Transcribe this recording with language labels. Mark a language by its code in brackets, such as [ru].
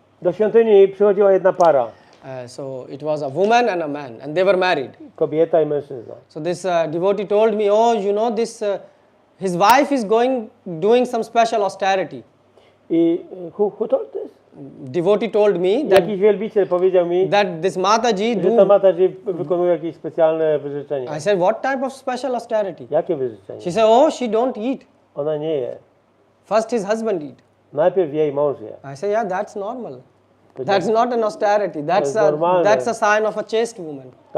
[pl] do świątyni przychodziła jedna para, [en] So it was a woman and a man, and they were married. [pl] kobieta i mężczyzna. [en] So this devotee told me, this his wife is doing some special austerity. I who told this? Devotee told me [pl] Jakiś wielbiciel powiedział mi, [en] that this Mataji [pl] że ta Mataji wykonuje jakieś specjalne wyrzeczenia. [en] I said, what type of special austerity? [pl] Jakie wyrzeczenie? [en] She said, she don't eat. [pl] Ona nie je. [en] First his husband eat. [pl] Najpierw jej mąż je. [en] I said, yeah, that's normal. [pl] Powiedział, [en] That's not an austerity. [pl] normalne. [en] That's a sign of a chaste woman.